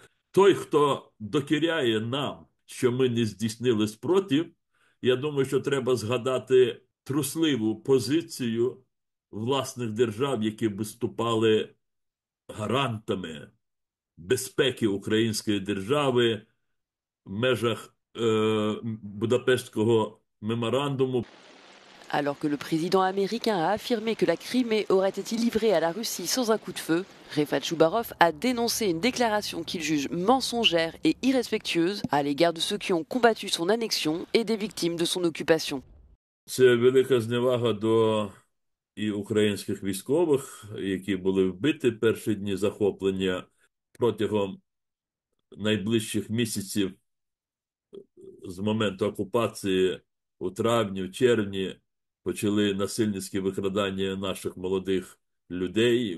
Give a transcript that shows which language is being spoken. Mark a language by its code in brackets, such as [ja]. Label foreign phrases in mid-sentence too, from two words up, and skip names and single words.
[uk] Той, хто докіряє нам, що ми не здійснили спротив, я думаю, що треба згадати трусливу позицію власних держав, які виступали гарантами безпеки української держави в межах Будапештского меморандуму. [fr] Alors que le président américain a affirmé que la Crimée aurait été livrée à la Russie sans un coup de feu, Refat Choubarov a dénoncé une déclaration qu'il juge mensongère et irrespectueuse à l'égard de ceux qui ont combattu son annexion et des victimes de son occupation. [uk] Це велика зневага до і українських військових, які були вбиті перші дні захоплення. Протягом найближчих місяців з моменту окупації у травні, в червні почали насильницькі викрадання наших молодих людей.